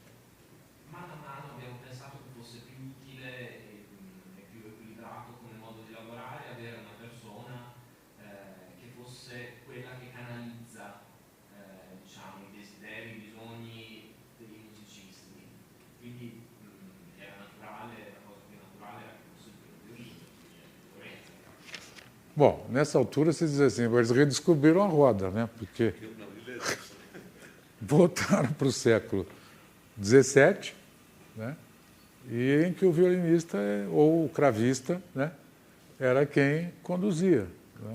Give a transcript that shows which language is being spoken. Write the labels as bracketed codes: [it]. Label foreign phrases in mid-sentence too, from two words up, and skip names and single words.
[it] Mano a mano abbiamo pensato che fosse più utile e più equilibrato come modo di lavorare avere una persona che fosse quella che canalizza diciamo, i desideri, i bisogni dei musicisti. Quindi era naturale, la cosa più naturale era che fosse il violino, Lorenzo. [pt] Bom, nessa altura se diz assim, eles redescobriram a roda, né? Porque voltaram para o século XVII, né? E em que o violinista ou o cravista, né, era quem conduzia, né?